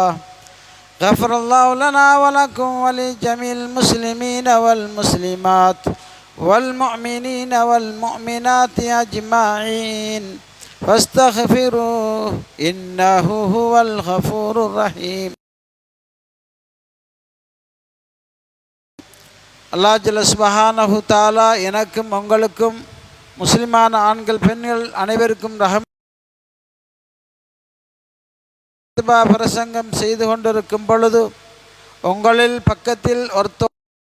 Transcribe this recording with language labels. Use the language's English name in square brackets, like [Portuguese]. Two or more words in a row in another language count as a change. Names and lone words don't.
[Arabic] غفر الله لنا ولكم ولجميع المسلمين والمسلمات والمؤمنين والمؤمنات أجمعين فاستغفروه إنه هو الغفور الرحيم. [Tamil] அல்லாஹ் [Arabic] جل سبحانه تعالى [Tamil] எனக்கும் உங்களுக்கும் முஸ்லிமான ஆண்கள் பெண்கள் அனைவருக்கும் பிரசங்கம் செய்து கொண்டிருக்கும் பொழுது உங்களில் பக்கத்தில் ஒருத்தர்